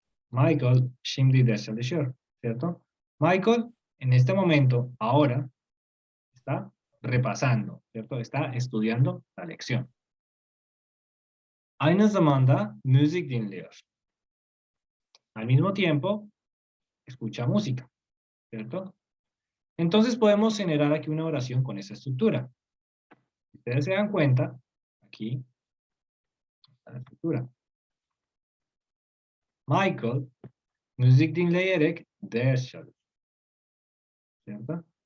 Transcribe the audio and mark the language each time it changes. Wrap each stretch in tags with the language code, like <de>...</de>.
<tr>Michael, şimdi ders çalışıyor, ¿cierto?</tr> <es>Michael, en este momento, ahora, está repasando, ¿cierto? Está estudiando la lección.</es> <tr>Aynı zamanda müzik dinliyor.</tr> <es>Al mismo tiempo, escucha música, ¿cierto? Entonces podemos generar aquí una oración con esa estructura. Si ustedes se dan cuenta, aquí está la estructura.</es> <tr>Michael, müzik dinleyerek ders çalışıyor, ¿cierto?</tr>